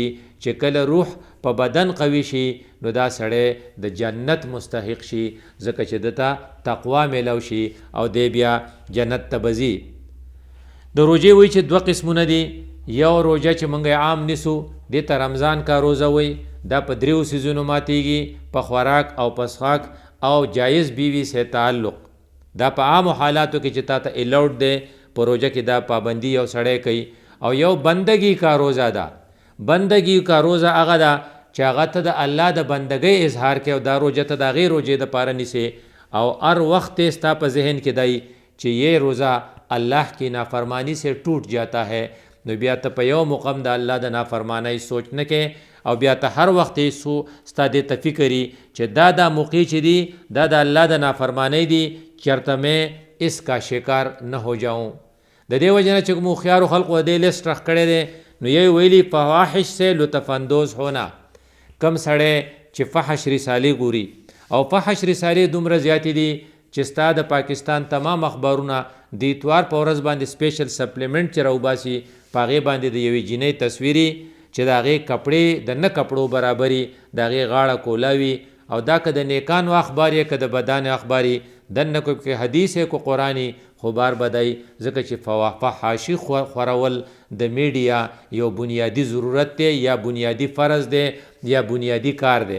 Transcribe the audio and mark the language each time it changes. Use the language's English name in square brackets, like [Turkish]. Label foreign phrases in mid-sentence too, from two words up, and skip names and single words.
[Pashto] چې کله روح په بدن قوي شي نو دا سړی د جنت مستحق شي ځکه چې دته تقوا میلاو شي او دی بیا جنت ته به ځي. د روژې وایي چې 2 قسمونه دي. یو روژه چې موږ عام نیسو دې ته [Urdu] رمضان کا روزه [Pashto] وایي، دا په 3 څیزونو ماتیږي، په خوراک او په څښاک او [Urdu] جایز بیوی سے تعلق. [Pashto] دا په عامو حالاتو کې چې تا ته الاؤډ دی په روژه کې دا پابندي یو سړی کوي. او یو [Urdu] بندگی کا روزه [Pashto] ده. [Urdu] بندگی کا روزه [Pashto] هغه ده چې هغه ته د الله د بندګۍ اظهار کوي او دا روژه ته د هغې روژې دپاره نیسې او هر وخت ستا په ذهن کې دی چې [Urdu] یہ روزہ اللہ کی نافرمانی سے ٹوٹ جاتا ہے. [Pashto] نو بیا ته په یو مقام د الله د نافرمانی سوچ نه کې او بیا ته هر وخت سو ستا دې ته فکري چې دا موقع چې دي دا د الله د نافرمانی دي، چېرته مې [Urdu] اس کا شکار نه ہو جاؤں. [Pashto] د دې وجه نه چې کوم هوښیارو خلقو د دې لیسټ رخ کړی دی نو یې ویلي [Urdu] فواحش سے لطف اندوز ہونا. [Pashto] کم سړی چې فحش رسالې ګوري او فحش رسالې دومره زیاتې دي چې ستا د پاکستان تمام اخبارونه د اتوار په ورځ باندې سپیشل سپلیمنټ چې راوباسي په هغې باندې د یوې جینۍ تصویري چې د هغې کپړې د نه کپړو برابري، د هغې غاړه کولاوي، او دا که د نیکانو اخبار یې که د بدانو اخبار یې دنه کو که حدیث یې کو قرآني خو بار بدای، ځکه چې فحاشي خورول د میډیا یو بنیادی ضرورت دی یا بنیادی فرض دی یا بنیادی کار دی.